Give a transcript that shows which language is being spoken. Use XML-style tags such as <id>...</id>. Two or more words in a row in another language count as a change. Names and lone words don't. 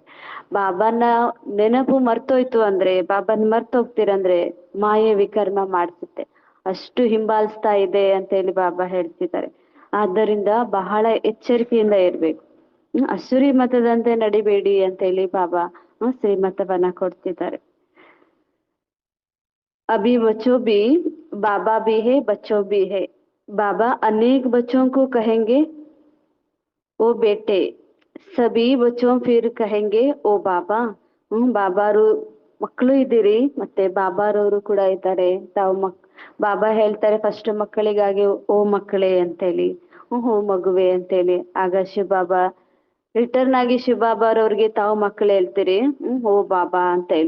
<kn>ಬಾಬಾನ ನೆನಪು ಮರ್ತೋಯ್ತು ಅಂದ್ರೆ, ಬಾಬಾನ ಮರ್ತೋಗ್ತೀರಂದ್ರೆ ಮಾಯೆ ವಿಕರ್ಮ ಮಾಡಿಸುತ್ತೆ, ಅಷ್ಟು ಹಿಂಬಾಲಿಸ್ತಾ ಇದೆ ಅಂತೇಳಿ ಬಾಬಾ ಹೇಳ್ತಿದ್ದಾರೆ. ಆದ್ದರಿಂದ ಬಹಳ ಎಚ್ಚರಿಕೆಯಿಂದ ಇರ್ಬೇಕು. ಅಸುರಿ ಮತದಂತೆ ನಡಿಬೇಡಿ ಅಂತೇಳಿ ಬಾಬಾ ಶ್ರೀಮತವನ್ನ ಕೊಡ್ತಿದ್ದಾರೆ.</kn> <hi>अभी बच्चों भी बाबा भी है, बच्चों भी है. बाबा अनेक बच्चों को कहेंगे ओ बेटे, सभी बच्चों फिर कहेंगे ओ बाबा.</hi> <kn>ಬಾಬಾರು ಮಕ್ಕಳು ಇದ್ದೀರಿ, ಮತ್ತೆ ಬಾಬಾರವರು ಕೂಡ ಇದ್ದಾರೆ. ತಾವು ಬಾಬಾ ಹೇಳ್ತಾರೆ ಫಸ್ಟ್ ಮಕ್ಕಳಿಗಾಗಿ ಓ ಮಕ್ಕಳೇ ಅಂತೇಳಿ, ಹೋ ಮಗುವೆ ಅಂತೇಳಿ. ಆಗ ಶಿವಬಾಬಾ ರಿಟರ್ನ್ ಆಗಿ ಶಿವಬಾಬಾರವ್ರಿಗೆ ತಾವು ಮಕ್ಕಳು ಹೇಳ್ತೀರಿ, ಓ ಬಾಬಾ ಅಂತೇಳಿ.</kn>